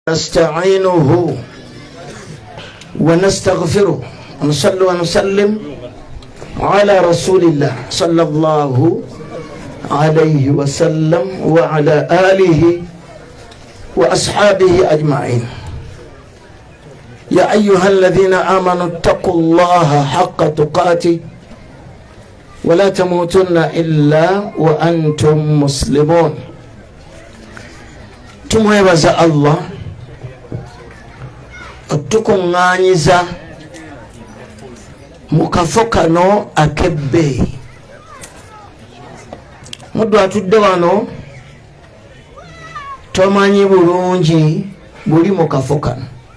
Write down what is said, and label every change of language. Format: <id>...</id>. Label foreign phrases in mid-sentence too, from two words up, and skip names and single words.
<ar>نستعينه ونستغفره ونصلي ونسلم على رسول الله صلى الله عليه وسلم وعلى آله وأصحابه أجمعين. يا أيها الذين آمنوا اتقوا الله حق تقاته ولا تموتن إلا وأنتم مسلمون.</ar> <lg>tumwebaza Allah otukunganyiza mu kafo kano akebbeeyi. Muddu atudde wano tomanyi bulungi buli mu kafo kano.</lg>